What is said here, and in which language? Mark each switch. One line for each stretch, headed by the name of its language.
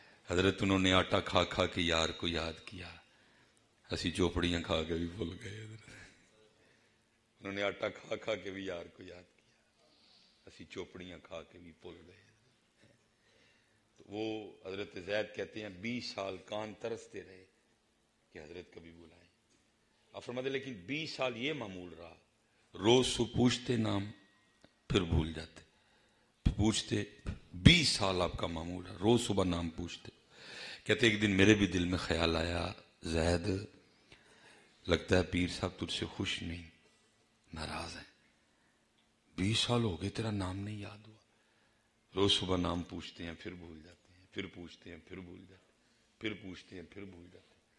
Urdu: حضرت انہوں نے آٹا کھا کھا کے یار کو یاد کیا.
Punjabi: اسی چوپڑیاں کھا کے بھی بھول گئے.
Urdu: انہوں نے آٹا کھا کھا کے بھی یار کو یاد کیا،
Punjabi: اسی چوپڑیاں کھا کے بھی بھول گئے.
Urdu: تو وہ حضرت زید کہتے ہیں 20 سال کان ترستے رہے کہ حضرت کبھی بلائیں. آپ فرماتے لیکن 20 سال یہ معمول رہا، روز صبح پوچھتے نام پھر بھول جاتے، پوچھتے. 20 سال آپ کا معمول ہے، روز صبح نام پوچھتے. کہتے ایک دن میرے بھی دل میں خیال آیا زید لگتا ہے پیر صاحب تجھ سے خوش نہیں، ناراض ہیں. 20 سال ہو گئے تیرا نام نہیں یاد ہوا. روز صبح نام پوچھتے ہیں پھر بھول جاتے ہیں، پھر پوچھتے ہیں پھر بھول جاتے ہیں، پھر پوچھتے ہیں پھر بھول جاتے ہیں.